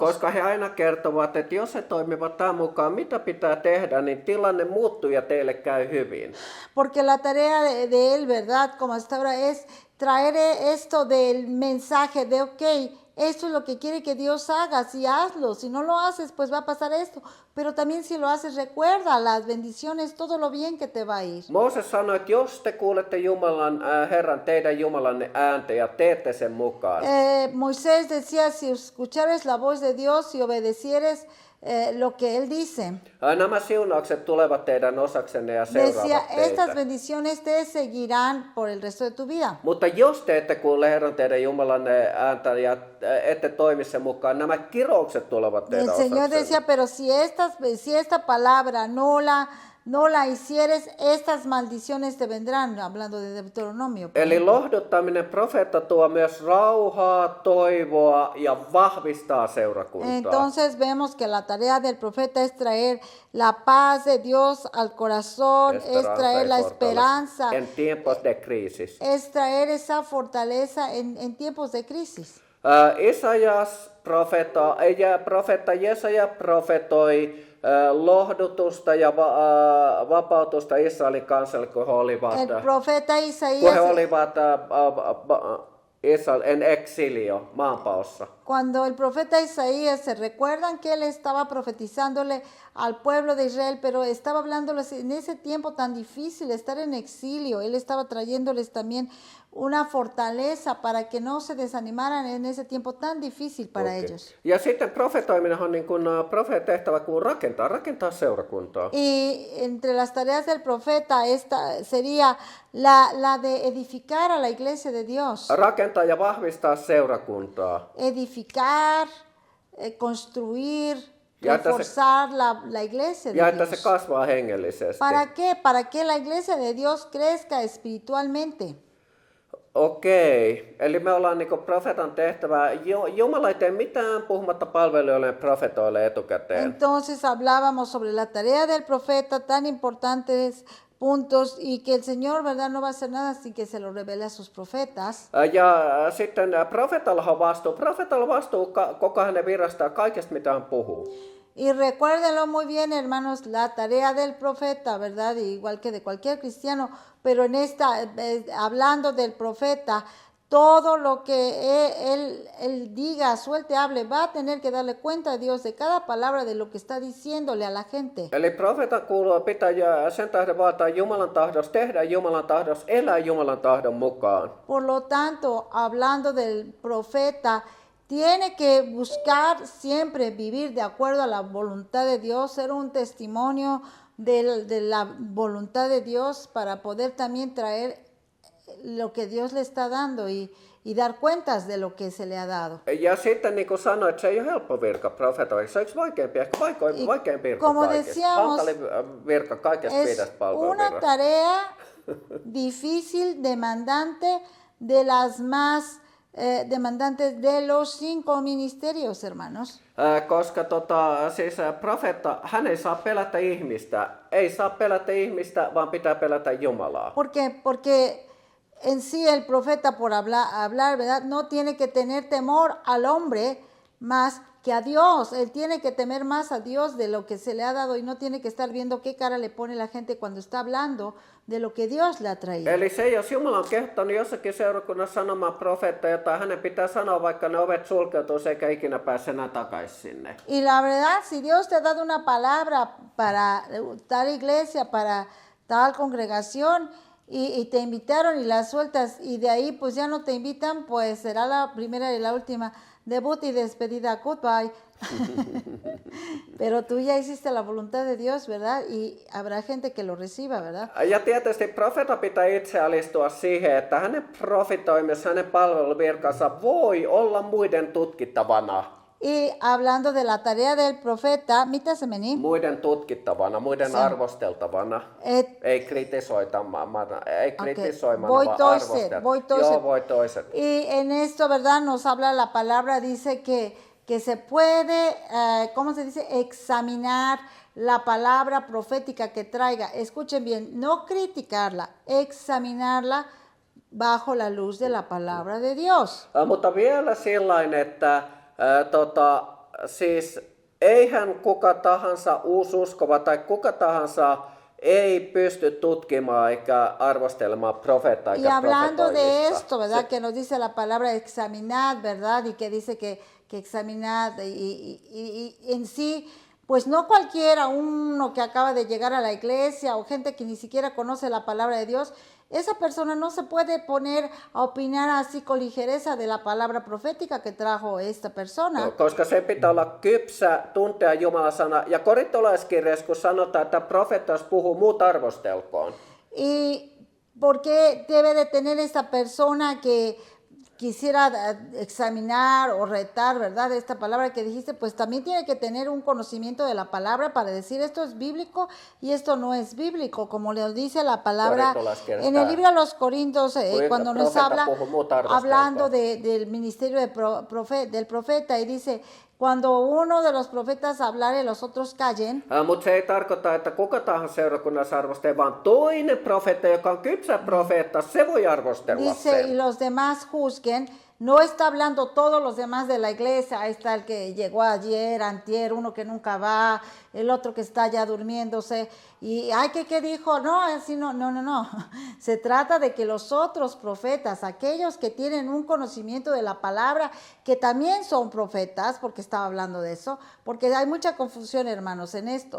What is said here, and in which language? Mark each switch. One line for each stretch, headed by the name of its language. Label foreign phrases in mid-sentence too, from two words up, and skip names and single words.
Finnish: koska he aina kertovat, että jos he toimivat tämän mukaan, mitä pitää tehdä, niin tilanne muuttuu ja teille käy hyvin.
Spanish: Porque la tarea de él, ¿verdad? Como hasta ahora es traer esto del mensaje de, ok, esto es lo que quiere que Dios haga, si hazlo, si no lo haces, pues va a pasar esto. Pero también si lo haces, recuerda las bendiciones, todo lo bien que te va a ir.
Finnish: Mooses sanoi, että jos te kuulette Jumalan, Herran, teidän Jumalanne ääntä ja teette sen mukaan,
Spanish: Moisés decía, si escuchares la voz de Dios y obedecieres lo que Él dice.
Finnish: Nämä siunaukset tulevat teidän osaksenne ja
Spanish: Decía,
Finnish: seuraavat
Spanish: estas
Finnish: teitä.
Spanish: bendiciones te seguirán por el resto de tu vida.
Finnish: Mutta jos te ette kuule Herran teidän Jumalanne ääntä ja ette toimi sen mukaan, nämä kiroukset tulevat
Spanish: El
Finnish: teidän
Spanish: Señor
Finnish: osaksenne.
Spanish: decía, pero si esta palabra no no la hicieres, estas maldiciones te vendrán, hablando de Deuteronomio.
Finnish: Eli lohduttaminen profeetta tuo myös rauhaa, toivoa ja vahvistaa seurakuntaa.
Spanish: Entonces vemos que la tarea del profeta es traer la paz de Dios al corazón, es traer la esperanza, En tiempos de crisis. es traer esa fortaleza en tiempos de crisis.
Finnish: Profeetta Jesaja profetoi lohdutusta ja vapautusta Israelin kansalle, kun he olivat,
Spanish: El profeta
Finnish: kun he
Spanish: Isaías,
Finnish: olivat
Spanish: en exilio,
Finnish: maanpaossa.
Spanish: cuando el profeta Isaías, se recuerdan que él estaba profetizándole al pueblo de Israel, pero estaba hablándoles en ese tiempo tan difícil, estar en exilio, él estaba trayéndoles también una fortaleza para que no se desanimaran en ese tiempo tan difícil para ellos.
Finnish: Ja sitten profetoiminen on niin kuin profeetan tehtävä, kun rakentaa seurakuntaa.
Spanish: Y entre las tareas del profeta, esta sería la de edificar a la iglesia de Dios.
Finnish: Rakentaa ja vahvistaa seurakuntaa.
Spanish: Edificar, construir,
Finnish: Ja että
Spanish: reforzar la iglesia
Finnish: Ja
Spanish: de
Finnish: että se
Spanish: Dios.
Finnish: kasvaa hengellisesti.
Spanish: ¿Para qué? Para que la iglesia de Dios crezca espiritualmente.
Finnish: Okei, eli me ollaan niinku profetan tehtävää. Jumala ei tee mitään puhumatta palvelijoille ja profetoille etukäteen.
Spanish: Entonces hablábamos sobre la tarea del profeta, tan importantes puntos, y que el Señor, ¿verdad?, no va a hacer nada sin que se lo revele a sus profetas.
Finnish: Ja sitten profetalla on vastuu. Profetalla on vastuu koko hänen virastaan kaikesta, mitä hän puhuu.
Spanish: Y recuérdenlo muy bien, hermanos, la tarea del profeta, ¿verdad? Igual que de cualquier cristiano, pero en esta, hablando del profeta, todo lo que él diga, suelte, hable, va a tener que darle cuenta a Dios de cada palabra de lo que está diciéndole a la gente.
Finnish: Eli profeetan kuuluu pitää sen tähden vaataa Jumalan tahdosta, tehdä Jumalan tahdosta, elää Jumalan tahdon mukaan.
Spanish: Por lo tanto, hablando del profeta, tiene que buscar siempre vivir de acuerdo a la voluntad de Dios, ser un testimonio de la voluntad de Dios para poder también traer lo que Dios le está dando y dar cuentas de lo que se le ha dado.
Finnish: Ja sitten niin kuin sanoin, että se ei ole helppo virka profetoiksi. Se on yksi vaikeampi, ehkä vaikein virka
Spanish: como
Finnish: kaikista.
Spanish: decíamos,
Finnish: Hankalin virka kaikesta
Spanish: Es 5 una
Finnish: palveluvirrasta.
Spanish: tarea difícil, demandante, de las más demandantes de los 5 ministerios, hermanos.
Finnish: Koska siis profeetta, hän ei saa pelätä ihmistä. Ei saa pelätä ihmistä, vaan pitää pelätä Jumalaa.
Spanish: Porque en sí el profeta, por hablar, ¿verdad?, no tiene que tener temor al hombre más que a Dios. Él tiene que temer más a Dios de lo que se le ha dado y no tiene que estar viendo qué cara le pone la gente cuando está hablando de lo que Dios le ha traído.
Finnish: Eli se, jos Jumala on kehottanut jossakin seurakunnassa sanomaan profeetta jotain, hänen pitää sanoa, vaikka ne ovet sulkeutuu eikä ikinä pääse enää takaisin sinne.
Spanish: Y la verdad, si Dios te ha dado una palabra para tal iglesia, para tal congregación, y te invitaron y la sueltas y de ahí pues ya no te invitan, pues será la primera y la última debut y despedida, goodbye. Pero tú ya hiciste la voluntad de Dios, ¿verdad? Y habrá gente que lo reciba, ¿verdad?
Finnish: Ja tietysti profeetta pitää itse alistua siihen, että hänen profitoimissa, hänen palveluvirkansa voi olla muiden tutkittavana.
Spanish: Y hablando de la tarea del profeta,
Finnish: mitä se meni? Muiden tutkittavana, muiden arvosteltavana. Ei kritisoimana,
Spanish: Voy
Finnish: vaan toiset. arvosteltavana. Joo, voi toiset.
Spanish: Y en esto, ¿verdad? Nos habla la palabra, dice que se puede, ¿cómo se dice? Examinar la palabra profética que traiga. Escuchen bien, no criticarla, examinarla bajo la luz de la palabra de Dios.
Finnish: Mutta vielä sillain, että siis eihän kuka tahansa uususkova tai kuka tahansa ei pysty tutkimaan eikä arvostelemaan profeettaa
Spanish: Y
Finnish: eikä
Spanish: hablando de
Finnish: profetoimista.
Spanish: esto, ¿verdad? Que nos dice la palabra examinad, ¿verdad? Y que dice que examinad y en sí, pues no cualquiera, uno que acaba de llegar a la iglesia o gente que ni siquiera conoce la palabra de Dios, esa persona no se puede poner a opinar así con ligereza de la palabra profética que trajo esta persona.
Finnish: Koska se pitää olla kypsä, tuntea Jumalan sana. Ja korintolaiskirjassa, kun sanotaan, että profeetta, jos puhuu, muut arvostelkoon.
Spanish: Y porque debe de tener esta persona que quisiera examinar o retar, ¿verdad? Esta palabra que dijiste, pues también tiene que tener un conocimiento de la palabra para decir esto es bíblico y esto no es bíblico, como le dice la palabra en el libro de los Corintios, cuando nos habla, hablando del ministerio del profeta, y dice, cuando uno de los profetas hablare, los otros callen.
Finnish: Mutta se ei tarkoita, että kuka tahansa seurakunnassa arvostelee, vaan toinen profeetta, joka on kypsä profeetta, se voi arvostella
Spanish: Dice,
Finnish: sen.
Spanish: y los demás juzguen. No está hablando todos los demás de la iglesia. Ahí está el que llegó ayer, antier, uno que nunca va, el otro que está ya durmiéndose. Y, ay, ¿qué dijo? No, así no. Se trata de que los otros profetas, aquellos que tienen un conocimiento de la palabra, que también son profetas, porque estaba hablando de eso, porque hay mucha confusión, hermanos, en esto.